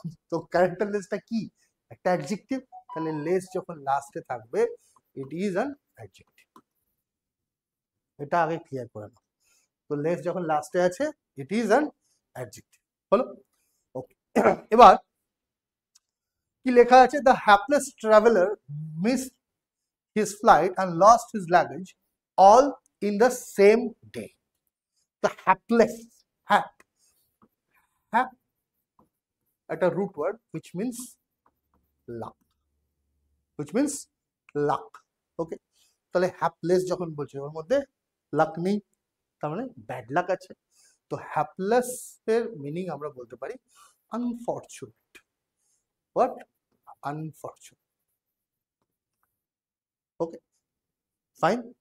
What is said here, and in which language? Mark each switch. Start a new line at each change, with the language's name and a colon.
Bangla: তো ক্যারেক্টারলেসটা কি? একটা অ্যাডজেক্টিভ, তাহলে লেস যখন লাস্টে থাকবে,
English: It is an adjective.
Bangla: এটা আগে ক্লিয়ার করে নাও। তো লেস যখন লাস্টে আছে,
English: It is an adjective.
Bangla: হলো? ওকে, এবার কি লেখা আছে,
English: The hapless traveller miss his flight and lost his luggage all in the same day. The hapless, hap, hap, at a root word which means luck, which means luck.
Bangla: Okay, তাহলে হ্যাপলেস যখন বলছে ওর মধ্যে লাক নেই, তার মানে ব্যাড লাক আছে। তো হ্যাপলেস এর মিনিং আমরা বলতে পারি unfortunate.
English: What? Unfortunate. Okay, fine.